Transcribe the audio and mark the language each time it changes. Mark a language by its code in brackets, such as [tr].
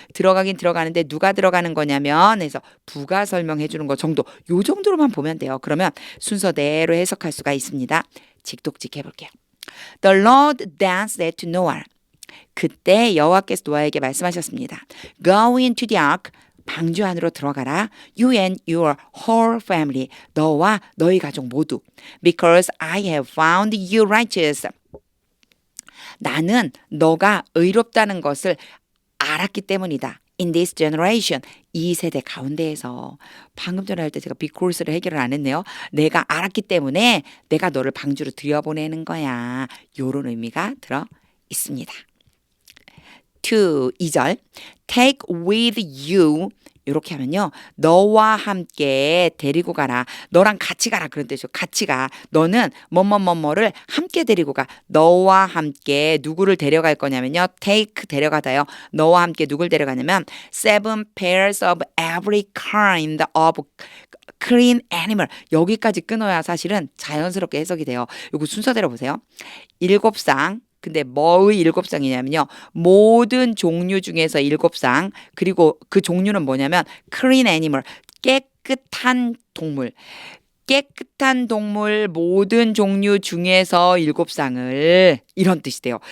[ko] 들어가긴 들어가는데 누가 들어가는 거냐면 해서 부가 설명해 주는 거 정도. 요 정도로만 보면 돼요. 그러면 순서대로 해석할 수가 있습니다. 직독직 해볼게요. [en] The Lord then said to Noah. [ko] 그때 여호와께서 노아에게 말씀하셨습니다. [en] Go into the ark. [ko] 방주 안으로 들어가라. [en] You and your whole family. [ko] 너와 너희 가족 모두. [en] Because I have found you righteous. [ko] 나는 너가 의롭다는 것을 알았기 때문이다. [en] In this generation. [ko] 이 세대 가운데에서 방금 전에 할 때 제가 because를 해결을 안 했네요. 내가 알았기 때문에 내가 너를 방주로 들여보내는 거야. 요런 의미가 들어 있습니다. 2절 [en] take with you [ko] 이렇게 하면요. 너와 함께 데리고 가라. 너랑 같이 가라. 그런 뜻이죠. 같이 가. 너는 뭐뭐뭐뭐를 함께 데리고 가. 너와 함께 누구를 데려갈 거냐면요. take 데려가다요. 너와 함께 누굴 데려가냐면 [en] 7 pairs of every kind of clean animal. [ko] 여기까지 끊어야 사실은 자연스럽게 해석이 돼요. 이거 순서대로 보세요. 7쌍. 근데 뭐의 7쌍이냐면요. 모든 종류 중에서 7쌍. 그리고 그 종류는 뭐냐면 clean animal. 깨끗한 동물. 깨끗한 동물 모든 종류 중에서 7쌍을 이런 뜻이 돼요.